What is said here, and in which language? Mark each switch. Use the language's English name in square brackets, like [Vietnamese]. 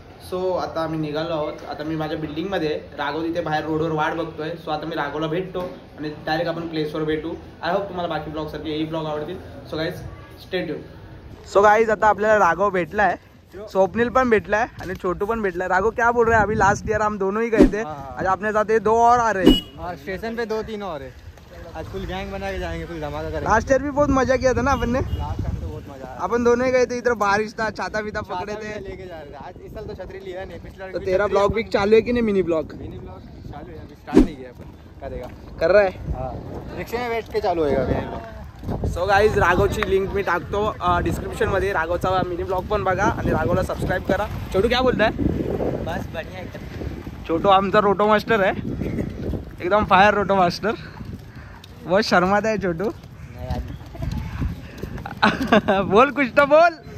[Marathi] So आता आम्ही निघालो आहोत। आता मी माझ्या बिल्डिंगमध्ये राघव तिथे बाहेर रोडवर वाट बघतोय। सो आता मी राघवला भेटतो आणि डायरेक्ट आपण प्लेसवर भेटू। [English] I hope [Marathi] तुम्हाला बाकी ब्लॉगसारखे यही ब्लॉग आवडतील। [English] So guys stay tune. [Marathi] So guys आता आपल्याला राघव भेटलाय, स्वप्निल पण भेटलाय आणि छोटू पण भेटलाय। [Hindi] राघव क्या बोल रहे हैं? अभी लास्ट ईयर हम दोनों ही गए थे। आज अपने साथ ये 2 और आ रहे हैं। स्टेशन पे 2-3 और है। आज फुल गैंग बना के जाएंगे, फुल धमाका करेंगे। लास्ट ईयर भी बहुत मजा किया था ना अपन ने। लास्ट टाइम तो बहुत मजा आया। अपन दोनों ही गए थे, इधर बारिश था, छाता बीता पकड़े थे, लेके जा रहे थे। आज इस साल तो छतरी लिया नहीं, पिछला तो तेरा ब्लॉग भी चालू है कि नहीं? मिनी ब्लॉग चालू है, अभी स्टार्ट नहीं किया, अपन करेगा। कर रहा है। हां, रिक्शे में बैठ के चालू होएगा अभी। [Marathi] सो गाइज राघवची लिंक मी टाकतो डिस्क्रिप्शन मध्ये। राघवचा मिनी ब्लॉग पण बघा आणि राघवला सबस्क्राइब करा। [Hindi] छोटू क्या बोलताय? बस बढ़िया एकदम। छोटू आमचा रोटो मास्टर है, एकदम फायर रोटो मास्टर। बहुत शर्माता है छोटू। बोल कुछ तो बोल।